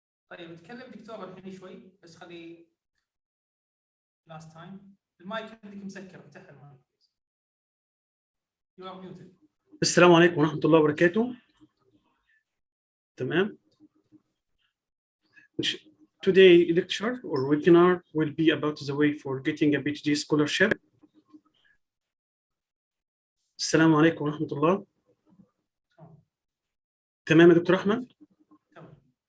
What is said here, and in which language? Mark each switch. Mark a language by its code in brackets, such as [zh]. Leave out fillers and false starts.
[ar] طيب نتكلم دكتور الحين شوي بس خلي [en] Last time. [ar] المايك عندك مسكر، افتح المايك. [en] You are muted. [ar] السلام عليكم ورحمة الله وبركاته. تمام. [en] Today lecture or webinar will be about the way for getting a PhD scholarship. [ar] السلام عليكم ورحمة الله. تمام يا دكتور أحمد؟ تمام.